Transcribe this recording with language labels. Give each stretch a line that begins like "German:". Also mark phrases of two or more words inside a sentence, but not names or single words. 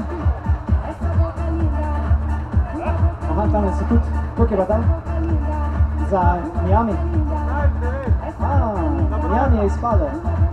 Portuguese: Essa boca linda, tua boca
Slovenian: Aha, tam so tudi, koliko je pa tam?
Portuguese: linda,
Slovenian: Za Miami?
Portuguese: linda,
Slovenian: Ajde,
Portuguese: essa
Slovenian: A,
Portuguese: boca linda.
Slovenian: Miami je izpadel.